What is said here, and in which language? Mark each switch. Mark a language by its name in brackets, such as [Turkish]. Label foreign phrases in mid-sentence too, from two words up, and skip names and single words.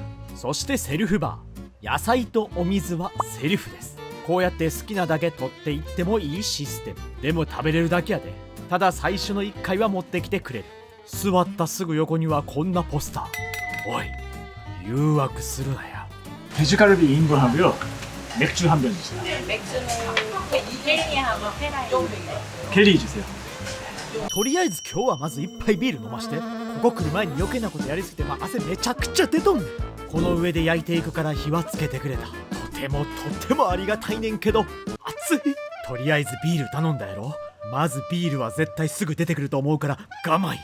[Japanese] そしてセルフバー。野菜とお水はセルフです。こうやって好きなだけ取っていってもいいシステム。でも食べれるだけやで。ただ最初の1回は持ってきてくれる。座ったすぐ横にはこんなポスター。おい、誘惑するなや。 [Korean] 돼지갈비 2인분 하고요. 맥주 한 병 주세요. 맥주는 켈리하고 페라이. 켈리 주세요. [Japanese] とりあえず今日はまず一杯ビール飲まして。ここ来る前に余計なことやりすぎて、汗めちゃくちゃ出とんねん。この上で焼いていくから火はつけてくれた。とてもありがたいねんけど熱い。とりあえずビール頼んだやろ。まずビールは絶対すぐ出てくると思うから我慢や。